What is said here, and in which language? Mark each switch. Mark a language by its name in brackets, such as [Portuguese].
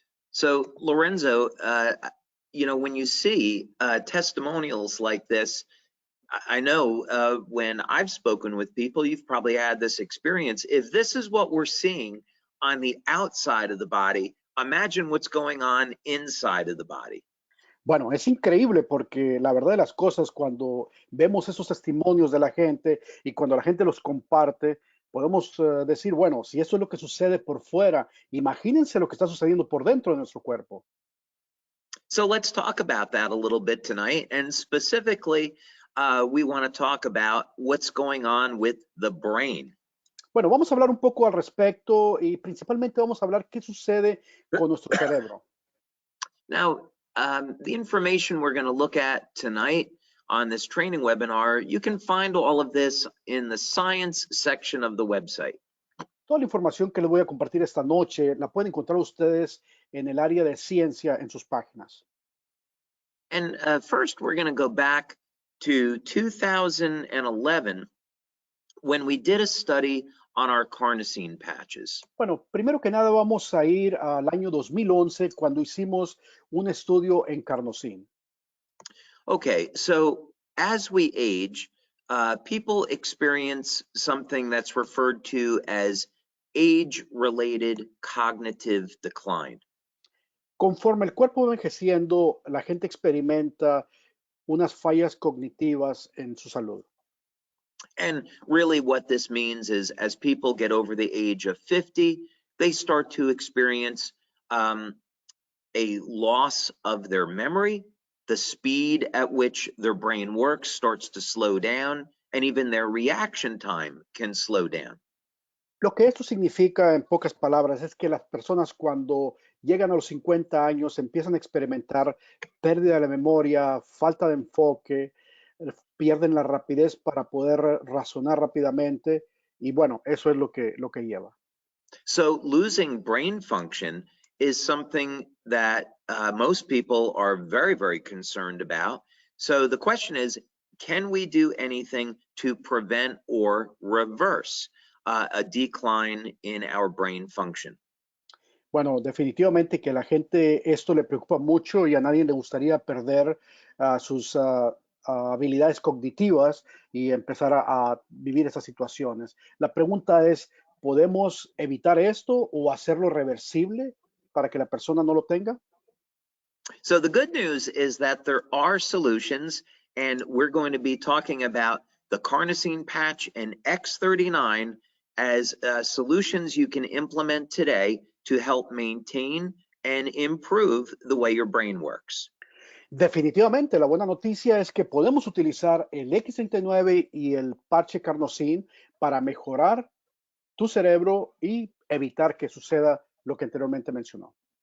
[English] So, Lorenzo, when you see testimonials like this, I know when I've spoken with people, you've probably had this experience. If this is what we're seeing on the outside of the body, imagine what's going on inside of the body. [Spanish] Bueno, es increíble porque la verdad de las cosas, cuando vemos esos testimonios de la gente y cuando la gente los comparte, podemos decir, bueno, si eso es lo que sucede por fuera, imagínense lo que está sucediendo por dentro de nuestro cuerpo. [English] So let's talk about that a little bit tonight. And specifically, we want to talk about what's going on with the brain. [Spanish] Bueno, vamos a hablar un poco al respecto y principalmente vamos a hablar qué sucede con nuestro cerebro. [English] Now, the information we're going to look at tonight on this training webinar, you can find all of this in the science section of the website. [Spanish] Toda la información que les voy a compartir esta noche la pueden encontrar ustedes en el área de ciencia en sus páginas. [English] And first, we're going to go back to 2011 when we did a study on our carnosine patches. [Spanish] Bueno, primero que nada vamos a ir al año 2011 cuando hicimos un estudio en carnosine. [English] Okay, so as we age, people experience something that's referred to as age-related cognitive decline. [Spanish] Conforme el cuerpo va envejeciendo, la gente experimenta unas fallas cognitivas en su salud. [English] And really what this means is as people get over the age of 50, they start to experience a loss of their memory, the speed at which their brain works starts to slow down, and even their reaction time can slow down. [Spanish] Lo que esto significa, en pocas palabras, es que las personas cuando llegan a los 50 años empiezan a experimentar pérdida de la memoria, falta de enfoque, pierden la rapidez para poder razonar rápidamente y bueno, eso es lo que lleva. [English] So losing brain function is something that most people are very, very concerned about. So the question is, can we do anything to prevent or reverse a decline in our brain function? [Spanish] Bueno, definitivamente que la gente esto le preocupa mucho y a nadie le gustaría perder sus habilidades cognitivas y empezar a vivir esas situaciones. La pregunta es, ¿podemos evitar esto o hacerlo reversible para que la persona no lo tenga? [English] So the good news is that there are solutions, and we're going to be talking about the carnosine patch and X39 as solutions you can implement today to help maintain and improve the way your brain works. [Spanish] Definitivamente, la buena noticia es que podemos utilizar el X39 y el parche carnosine para mejorar tu cerebro y evitar que suceda lo que anteriormente mencionó.